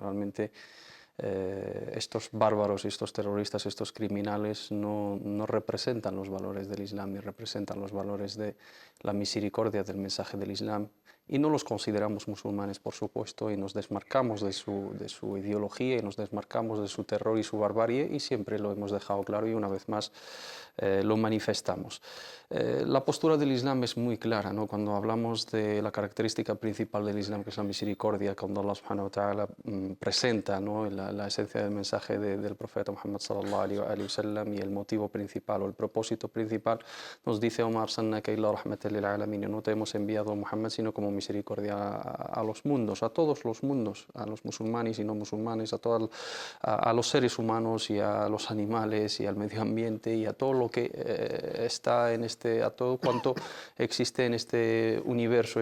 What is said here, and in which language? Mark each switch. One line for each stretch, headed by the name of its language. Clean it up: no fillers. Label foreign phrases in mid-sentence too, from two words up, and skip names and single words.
Spanish: Realmente estos bárbaros, estos terroristas, estos criminales no representan los valores del Islam ni representan los valores de la misericordia del mensaje del Islam, y no los consideramos musulmanes, por supuesto, y nos desmarcamos de su ideología y nos desmarcamos de su terror y su barbarie, y siempre lo hemos dejado claro y una vez más lo manifestamos. La postura del Islam es muy clara, ¿no? Cuando hablamos de la característica principal del Islam, que es la misericordia, cuando
Arabic: الله سبحانه وتعالى
Spanish: presenta, ¿no?, la esencia del mensaje del profeta Muhammad
Arabic: صلى الله عليه وسلم,
Spanish: y el motivo principal o el propósito principal, nos dice:
Arabic: "وما أرسلناك إلا رحمة للعالمين",
Spanish: no te hemos enviado a Muhammad sino como misericordia a los mundos, a todos los mundos, a los musulmanes y no musulmanes, a los seres humanos y a los animales y al medio ambiente y a todo lo que está en a todo cuanto existe en este universo.